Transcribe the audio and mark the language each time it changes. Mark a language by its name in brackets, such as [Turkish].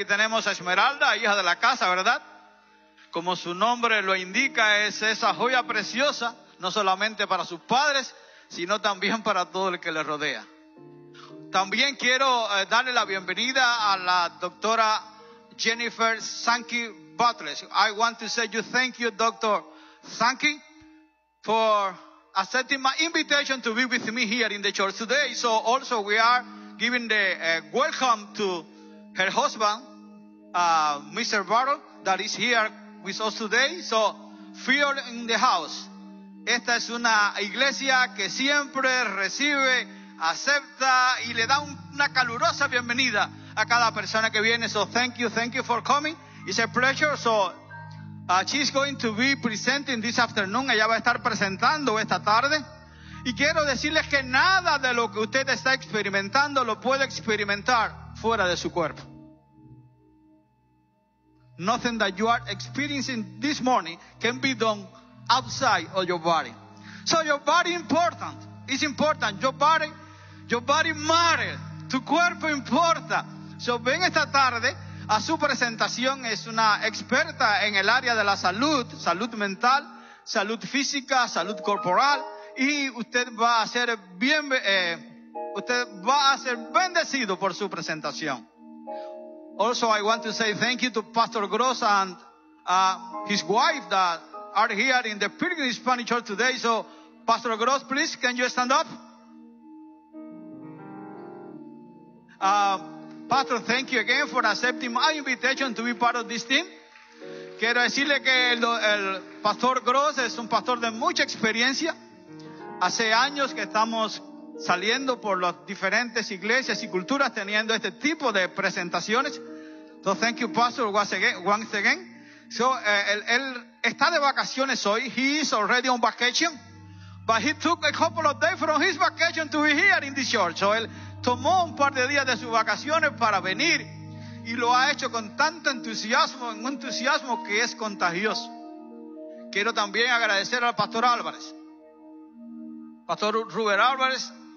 [Spanish] Aquí tenemos a Esmeralda, hija de la casa, ¿verdad? Como su nombre lo indica, es esa joya preciosa, no solamente para sus padres, sino también para todo el que le rodea. También quiero darle la bienvenida a la doctora Jennifer Sankey Butler. [English] I want to say you thank you, Dr. Sankey, for accepting my invitation to be with me here in the church today. So also we are giving the welcome to her husband, Mr. Butler, that is here with us today. So fear in the house. [Spanish] Esta es una iglesia que siempre recibe, acepta y le da una calurosa bienvenida a cada persona que viene. [English] So thank you for coming. It's a pleasure. So she's going to be presenting this afternoon. [Spanish] Ella va a estar presentando esta tarde. Y quiero decirles que nada de lo que usted está experimentando lo puede experimentar fuera de su cuerpo. [English] Nothing that you are experiencing this morning can be done outside of your body. So your body important. It's important. Your body matters. [Spanish] Tu cuerpo importa. So ven esta tarde a su presentación. Es una experta en el área de la salud, salud mental, salud física, salud corporal. Y usted va a ser bien, usted va a ser bendecido por su presentación. [English] Also, I want to say thank you to Pastor Gross and his wife that are here in the Pilgrim Spanish Church today. So, Pastor Gross, please, can you stand up? Pastor, thank you again for accepting my invitation to be part of this team. [Spanish] Quiero decirle que el Pastor Gross es un pastor de mucha experiencia. Hace años que estamos saliendo por las diferentes iglesias y culturas teniendo este tipo de presentaciones. [English] So, thank you, Pastor, once again. [Spanish] So, él está de vacaciones hoy. [English] He is already on vacation. But he took a couple of days from his vacation to be here in this church. [Spanish] So, él tomó un par de días de sus vacaciones para venir. Y lo ha hecho con tanto entusiasmo, un entusiasmo que es contagioso. Quiero también agradecer al Pastor Álvarez. Pastor Ruben Álvarez.